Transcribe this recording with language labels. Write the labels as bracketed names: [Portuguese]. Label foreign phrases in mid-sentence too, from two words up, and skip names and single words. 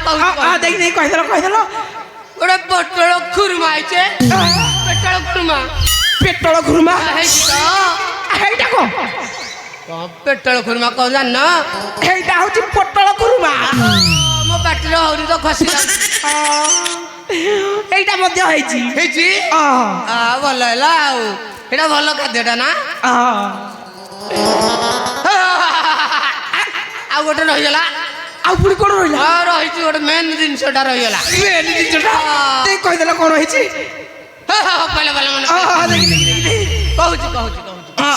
[Odia] ଦେଖି ଦେଖି କହିଦେଲ କହିଦେଲ। ଗୋଟେ ପୋଟଳ ଖୁରୁମା ହେଇଛେ। ପେଟଳ ଖୁରୁମା। ପେଟଳ ଖୁରୁମା ହେଇଛି ତ? ହେଇଟା କଣ? ପେଟଳ ଖୁରୁମା କଣ ଜାଣିନ? ହେଇଟା ହଉଛି ପୋଟଳ ଖୁରୁମା। ମୋ ପାଟିରେ ହଉନି ତ ଖସିଲା। এইটা মধ্যে হয়েছি ହେଇଛି? ଭଲ ହେଲା। ଆଉ ଏଇଟା ଭଲ ଖାଦ୍ୟଟା ନା? ଆଉ ଗୋଟେ ରହିଗଲା। ଆଉ ପୁଣି କଣ ରହିଲା? ରହିଛି ଗୋଟେ ମେନ୍ ଜିନିଷଟା ରହିଗଲା। ମେନ୍ ଜିନିଷଟା କହିଦେଲା କଣ ହେଇଛି? କହିଲେ ଭଲ ମନେ କହୁଛି କହୁଛି କହୁଛି।